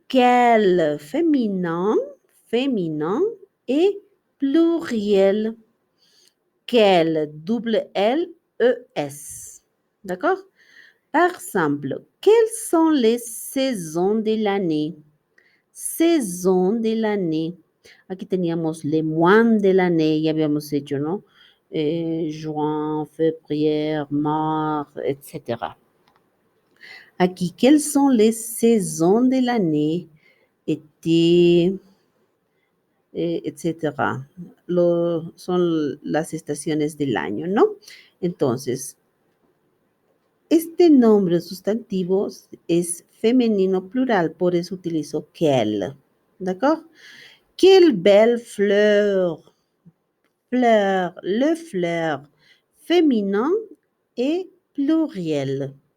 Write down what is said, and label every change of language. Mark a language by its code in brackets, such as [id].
[fr] Quel féminin, féminin et pluriel. Quel, double L, E, S. D'accord? Par exemple, quelles sont les saisons de l'année? Saison de l'année. [es] Aquí teníamos [fr] les mois de l'année, [es] ya habíamos hecho, ¿no? [fr] Juin, février, mars, etc. Aquí, quelles sont les saisons de l'année? Été, etcétera. [es] Son las estaciones del año, ¿no? Entonces, este nombre sustantivo es femenino plural, por eso utilizo quelle. [fr] ¿D'accord? Quelle belle fleur. fleur, le fleur, féminin et pluriel.